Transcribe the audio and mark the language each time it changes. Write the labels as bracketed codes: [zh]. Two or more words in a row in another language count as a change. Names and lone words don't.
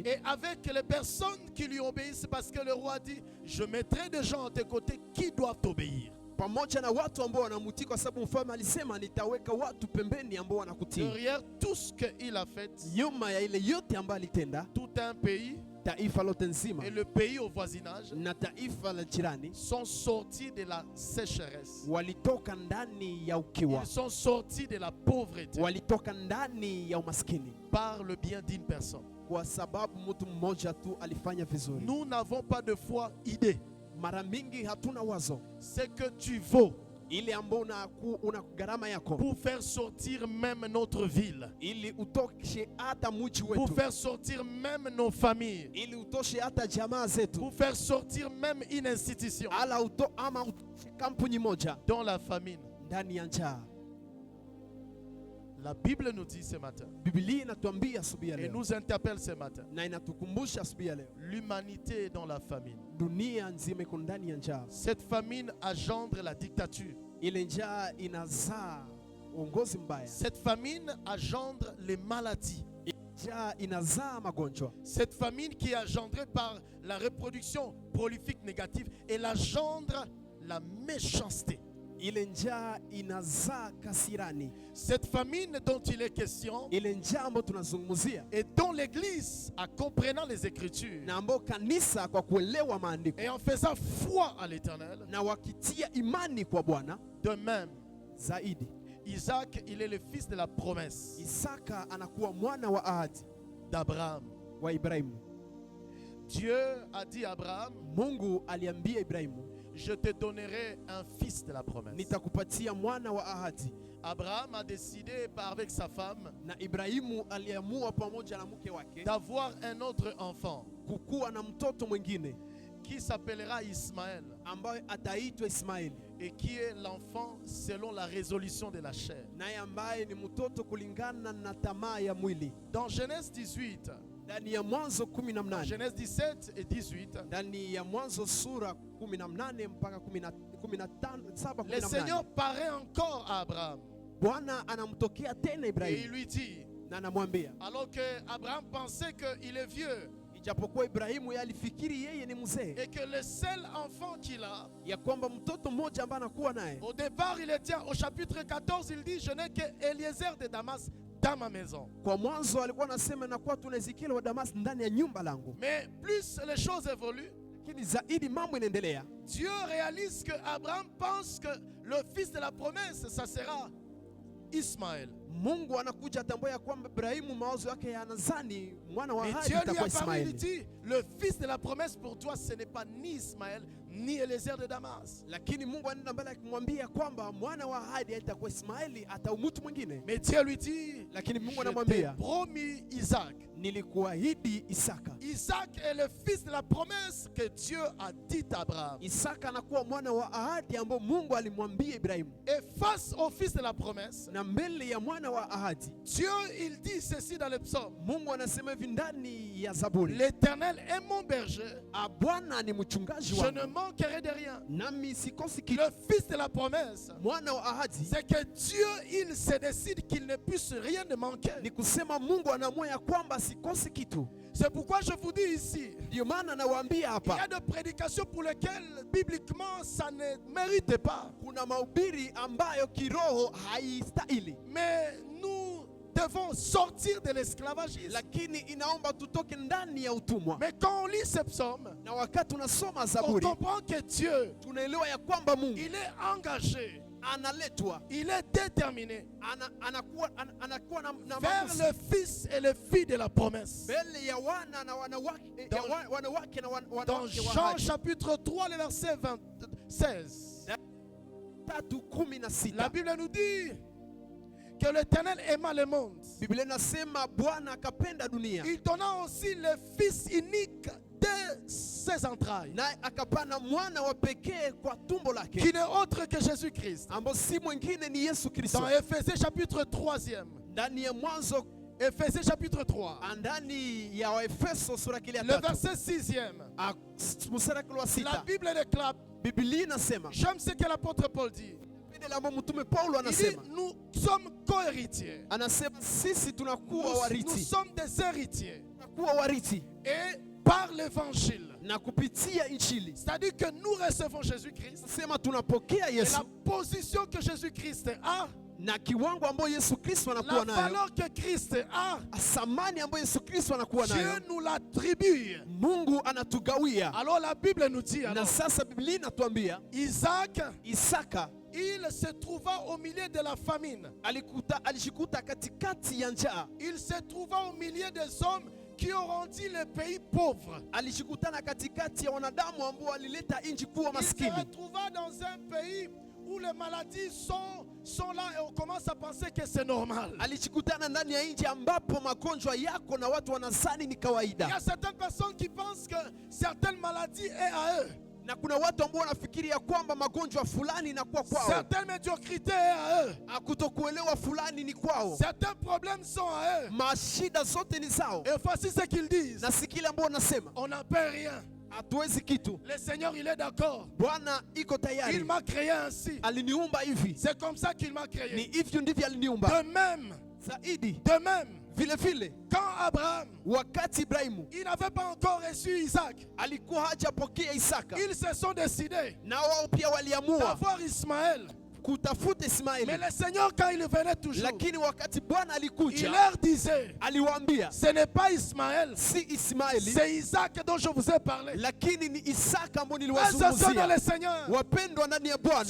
[fr] et avec les personnes qui lui obéissent, parce que le roi dit, je mettrai des gens à tes côtés qui doivent t'obéir. [sw] pamoja na watu ambao wanamutii, kwa sababu mfalme alisema nitaweka watu pembeni ambao wanakutii. [fr] Derrière tout ce qu'il a fait, [sw] Nyuma ya ile yote ambayo alitenda, [fr] tout un pays [sw] taifa lote nzima [fr] et le pays au voisinage [sw] na taifa la jirani [fr] sont sortis de la sécheresse. [sw] walitoka ndani ya ukiwa, [fr] Ils sont sortis de la pauvreté [sw] walitoka ndani ya umaskini [fr] par le bien d'une personne. [sw] kwa sababu mtu mmoja tu alifanya vizuri. [fr] Nous n'avons pas de foi idée. [sw] Mara mingi hatuna wazo [fr] Ce que tu vaux [sw] ile ambao una gharama yako [fr] pour faire sortir même notre ville, [sw] ili utoshe hata mji [fr] pour [sw] wetu, [fr] faire sortir même nos familles, [sw] ili utoshe hata jamaa zetu, [fr] pour faire sortir même une institution [sw] ama utoshe kampuni moja [fr] dans la famine. [sw] ndani ya njaa. [fr] La Bible nous dit ce matin [sw] Biblia inatuambia asubuhi ya [fr] et [sw] leo [fr] nous interpelle ce matin, [sw] na inatukumbusha asubuhi ya leo, [fr] l'humanité est dans la famine. [sw] dunia nzima iko ndani ya njaa. [fr] Cette famine engendre la dictature. [sw] Ile njaa inazaa uongozi mbaya, [fr] Cette famine engendre les maladies. [sw] njaa inazaa magonjwa. [fr] Cette famine qui est engendrée par la reproduction prolifique négative, elle engendre la méchanceté. [sw] Ile njaa inazaa kasirani. [fr] Cette famine dont il est question [sw] Ile njaa ambayo tunazungumzia [fr] et dont l'Église, en comprenant les Écritures [sw] na ambayo kanisa kwa kuelewa maandiko [fr] et en faisant foi à l'Éternel, [sw] na wakitia imani kwa Bwana [fr] de même, [sw] zaidi, [fr] Isaac, il est le fils de la promesse [sw] Isaka anakuwa mwana wa ahadi [fr] d'Abraham. [sw] wa Ibrahimu. [fr] Dieu a dit à Abraham, [sw] Mungu aliambia Ibrahimu, [fr] je te donnerai un fils de la promesse. [sw] nitakupatia mwana wa ahadi. [fr] Abraham a décidé avec sa femme [sw] Na Ibrahimu aliamua pamoja na mke wake [fr] d'avoir un autre enfant [sw] kukuwa na mtoto mwingine [fr] qui s'appellera Ismaël [sw] ambaye ataitwa Ismaili, [fr] et qui est l'enfant selon la résolution de la chair. [sw] naye ambaye ni mtoto kulingana na tamaa ya mwili. [fr] Dans Genèse 18, [sw] Ndani ya Mwanzo 18, [fr] Genèse 17 et 18, [sw] ndani ya Mwanzo sura 18 mpaka 17, [fr] le Seigneur paraît encore à Abraham [sw] Bwana anamtokea tena [fr] et il [sw] Ibrahimu [fr] lui dit, [sw] na anamwambia, [fr] alors que Abraham pensait qu'il est vieux [sw] ijapokuwa Ibrahimu yeye alifikiri yeye ni mzee, [fr] et que le seul enfant qu'il a, [sw] ya kwamba mtoto mmoja ambaye anakuwa naye, [fr] au départ il était au chapitre 14, il dit, je n'ai que Eliezer de Damas dans ma maison. [sw] kwa mwanzo alikuwa anasema nakuwa tuna Ezekiel wa Damas ndani ya nyumba langu, [fr] Mais plus les choses évoluent, [sw] lakini zaidi mambo inaendelea. [fr] Dieu réalise que Abraham pense que le fils de la promesse, ça sera Ismaël. [sw] Mungu anakuja atambua ya kwamba Ibrahimu mawazo yake yanazani mwana wa [fr] Mais [sw] ahadi [fr] Dieu lui [sw] itakuwa [fr] a parlé, il [sw] Ismaili, [fr] dit, le fils de la promesse pour toi, ce n'est pas ni Ismaël, ni Eliezer de Damas. [sw] lakini Mungu anaenda mbele akimwambia kwamba mwana wa ahadi haitakuwa Ismaili, ataumutu mwingine. [fr] Mais Dieu lui dit, [sw] Lakini Mungu [fr] je t'ai [sw] anamwambia, [fr] promis Isaac. [sw] nilikuahidi Isaka. [fr] Isaac est le fils de la promesse que Dieu a dit à Abraham. [sw] Isaka anakuwa mwana wa ahadi ambao Mungu alimwambia Ibrahimu. [fr] Et face au fils de la promesse, [sw] Na mbele ya mwana wa ahadi, [fr] Dieu il dit ceci dans le psaume. [sw] Mungu anasema hivi ndani ya Zaburi. [fr] L'Éternel est mon berger, [sw] Bwana ni mchungaji [fr] je [sw] wangu, [fr] ne manquerai de rien. [sw] nami sikosi kitu. [fr] Le fils de la promesse, [sw] Mwana wa ahadi [fr] c'est que Dieu il se décide qu'il ne puisse rien ne manquer. [sw] ni kusema Mungu anaamua ya kwamba sikosi kitu. [fr] C'est pourquoi je vous dis ici, [sw] Ndio maana nawaambia [fr] il y a [sw] hapa, [fr] des prédications pour lesquelles bibliquement ça ne mérite pas. [sw] kuna mahubiri ambayo kiroho haistahili, [fr] Mais nous devons sortir de l'esclavagisme. [sw] lakini inaomba tutoke ndani ya utumwa. [fr] Mais quand on lit ce psaume, [sw] Na wakati tunasoma [fr] on [sw] Zaburi, [fr] comprend que Dieu, [sw] tunaelewa ya kwamba Mungu [fr] il est engagé, [sw] analetwa, [fr] il est déterminé [sw] anakuwa na [fr] vers [sw] maamuzi [fr] le fils et le fille de la promesse. [sw] mbele ya wana na wanawake, wanawake na [fr] Dans [sw] wanawake wa [fr] Jean [sw] ahadi. [fr] chapitre 3, le verset 16, [sw] 3:16. [fr] la Bible nous dit que l'Éternel aima le monde. [sw] Biblia inasema Bwana akapenda dunia, [fr] Il donna aussi le fils unique de ses entrailles, [sw] naye akapana mwana wa pekee kwa tumbo lake, [fr] qui n'est autre que Jésus-Christ. [sw] ambao si mwingine ni Yesu Kristo. [fr] Dans Éphésiens chapitre 3, [sw] Ndani ya Mwanzo, [fr] Éphésiens chapitre 3, [sw] ndani ya Waefeso sura kile ya [fr] le [sw] 3 [fr] verset 6, [sw] mstari wa [fr] la [sw] 6, [fr] Bible déclare, [sw] Biblia inasema, [fr] j'aime ce que l'apôtre Paul dit. [sw] ile ambao mtume Paulo [fr] Il dit, [sw] anasema, [fr] nous sommes co-héritiers. [sw] anasema sisi tunakuwa [fr] Nous [sw] warithi, [fr] sommes des héritiers. [sw] tunakuwa warithi [fr] Et par l'évangile, [sw] na kupitia injili, [fr] c'est-à-dire que nous recevons Jésus-Christ. [sw] sema tunapokea [fr] Et [sw] Yesu [fr] la position que Jésus-Christ a, [sw] na kiwango ambayo Yesu Kristo [fr] la [sw] anakuwa nayo, [fr] valeur que Christ a, [sw] thamani ambayo Yesu Kristo anakuwa [fr] Dieu [sw] nayo, [fr] nous l'attribue. [sw] Mungu anatugawia. [fr] Alors la Bible nous dit, [sw] Na [fr] alors, [sw] sasa Biblia inatuambia [fr] Isaac, [sw] Isaka [fr] il se trouva au milieu de la famine. [sw] alishikuta katikati ya njaa, [fr] Il se trouva au milieu des hommes qui ont rendu le pays pauvre. [sw] alishikutana katikati ya wanadamu ambao walileta nchi kuwa [fr] Il se [sw] maskini. [fr] retrouva dans un pays où les maladies sont là et on commence à penser que c'est normal. [sw] Alishikutana ndani ya nchi ambapo magonjwa yako na watu wanazani ni [fr] Il y [sw] kawaida, [fr] a certaines personnes qui pensent que certaines maladies est à eux. [sw] na kuna watu ambao wanafikiria kwamba magonjwa fulani inakuwa kwao, [fr] Certaines médiocrités est à eux. [sw] kutokuelewa fulani ni kwao, [fr] Certains problèmes sont à eux. [sw] mashida zote ni zao. [fr] Et voici ce qu'ils disent. [sw] Na si kile ambao wanasema [fr] On n'a pas rien. [sw] hatuwezi kitu, [fr] Le Seigneur, il est d'accord. [sw] Bwana iko [fr] Il [sw] tayari, [fr] m'a créé ainsi. [sw] aliniumba hivi, [fr] C'est comme ça qu'il m'a [sw] ni [fr] créé. [sw] hivyo ndivyo aliniumba. [fr] De même, [sw] Zaidi [fr] de même, [sw] vile vile, [fr] quand Abraham, [sw] wakati Ibrahimu [fr] il n'avait pas encore reçu Isaac, [sw] alikuwa hajapokea Isaka, [fr] ils se sont décidés [sw] na wao pia waliamua [fr] d'avoir Ismaël. [sw] kutafuta [fr] Mais [sw] Ismaeli, [fr] le Seigneur, quand il venait toujours, [sw] lakini wakati Bwana [fr] il [sw] alikuja [fr] leur disait, [sw] aliwaambia, [fr] ce n'est pas Ismaël, [sw] si Ismaeli, [fr] c'est Isaac dont je vous ai parlé. [sw] lakini ni Isaka ambao [fr] Frères et sœurs dans [sw] niliwazungumzia. [fr] le Seigneur, [sw] Wapendwa ndani ya Bwana,